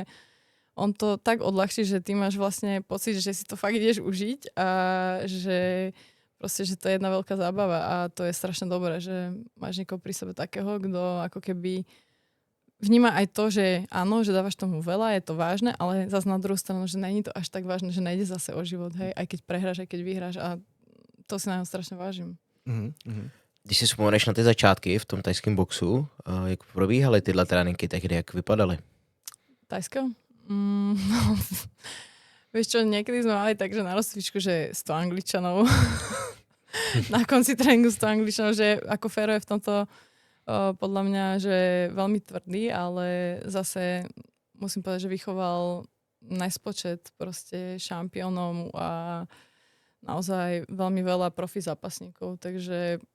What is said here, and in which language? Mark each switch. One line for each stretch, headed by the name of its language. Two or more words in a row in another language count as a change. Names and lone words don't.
Slovak: on to tak odľahčí, že ty máš vlastne pocit, že si to fakt ideš užiť a že proste, že to je jedna veľká zábava a to je strašne dobré, že máš niekoho pri sebe takého, kto ako keby vníma aj to, že áno, že dávaš tomu veľa, je to vážne, ale zase na druhú stranu, že není to až tak vážne, že nejde zase o život, hej, aj keď prehráš, aj keď vyhráš a to si na ňom strašne vážim.
Czech: Když si vzpomeneš na ty začátky v tom tajském boxu, jak probíhaly tyhle tréninky tehdy, jak vypadaly?
Slovak: Tajsko? Vieš čo, niekedy sme mali tak, že na rozcvičku, že 100 Angličanov. Na konci tréningu 100 Angličanov, že ako Fero je v tomto podľa mňa, že veľmi tvrdý, ale zase musím povedať, že vychoval nespočet proste šampiónov a naozaj veľmi veľa profi zápasníkov, takže